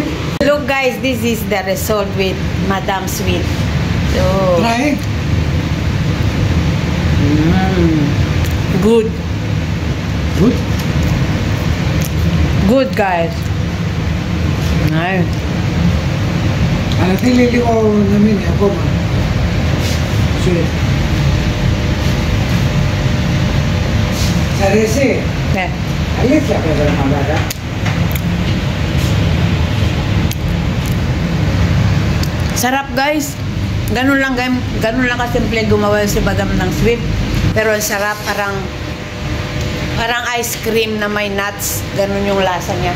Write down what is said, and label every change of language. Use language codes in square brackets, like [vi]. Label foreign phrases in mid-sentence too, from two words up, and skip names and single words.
[en] Look, guys, this is the result with Madam Sweet. So, Try. Good. Good? Good, guys. Nice. [el] Αλλά θέλει λίγο να μείνει ακόμα. Sweet. Σ' αρέσει? [en] Yeah. [el] Αλήθεια πέρα, μαλάκα. [tl] Sarap, guys. Ganun lang kasimple gumawa si Madam ng sweet. Pero ang sarap, parang [en] ice cream [tl] na may nuts. Ganun yung lasa niya.